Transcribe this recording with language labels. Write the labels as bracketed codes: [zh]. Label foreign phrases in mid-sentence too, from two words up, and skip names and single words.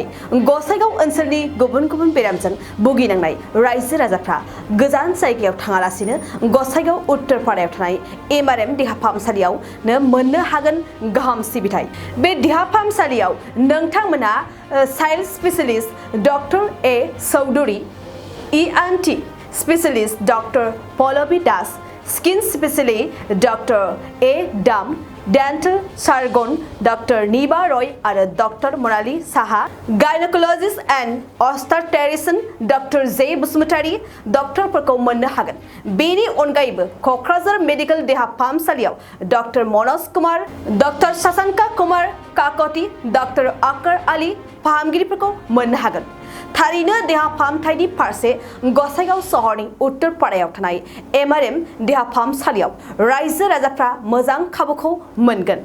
[brx] गसाइगाव ओनसोलनि गुबुन गुबुन बेरामजों भुगिनांनाय रायजो राजाफ्रा गोजान जायगायाव थाङालासिनो गसाइगाव उत्तर फारायाव थानाय एमआरएम देहा फाहामसालियावनो मोननो हागोन गाहाम सिबिथाय। बे देहा फाहामसालियाव नोंथांमोना [en] child specialist doctor [brx] ए चौधरी, [en] ENT Specialist Dr. Pallavi Das, Skin Specialist Dr. A. Dam, Dental Surgeon Dr. Niba Roy आरो Dr. Monali Saha, Gynecologist and Obstetrician Dr. [brx] J. Busmutari डक्टरफोरखौ मोननो हागोन। बेनि अनगायैबो क'क्राझार मेडिकेल देहा फाहामसालियाव डक्टर मनोज कुमार, डक्टर शशांका कुमार काकति, डक्टर अकर आली फाहामगिरिफोरखौ मोननो हागोन। थारैनो देहा फाहामथायनि फारसे गसाइगाव सहरनि उत्तर पारायाव थानाय एमआरएम देहा फाहामसालियाव रायजो राजाफ्रा मोजां खाबुखौ मोनगोन।